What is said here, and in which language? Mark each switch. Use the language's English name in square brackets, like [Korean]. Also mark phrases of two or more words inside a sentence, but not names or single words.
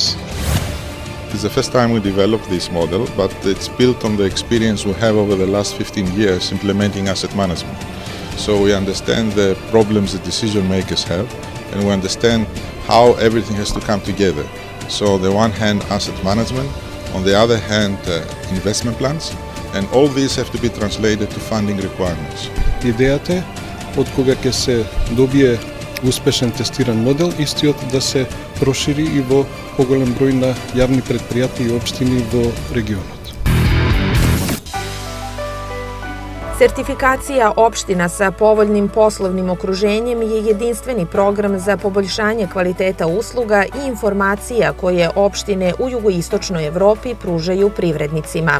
[English] It's the first time we developed this model, but it's built on the experience we have over the last 15 years implementing asset management. So we understand the problems the decision makers have, and we understand how everything has to come together. So on the one hand asset management, on the other hand investment plans, and all these have to be translated to funding requirements. [Macedonian] Идејата е од кога ќе се добие успешен тестиран модел, истиот да се прошири и во поголем број на јавни претпријатија и општини во регионот. [Serbian] Sertifikacija opština sa povoljnim poslovnim okruženjem je jedinstveni program za poboljšanje kvaliteta usluga i informacija koje opštine u jugoistočnoj Evropi pružaju privrednicima.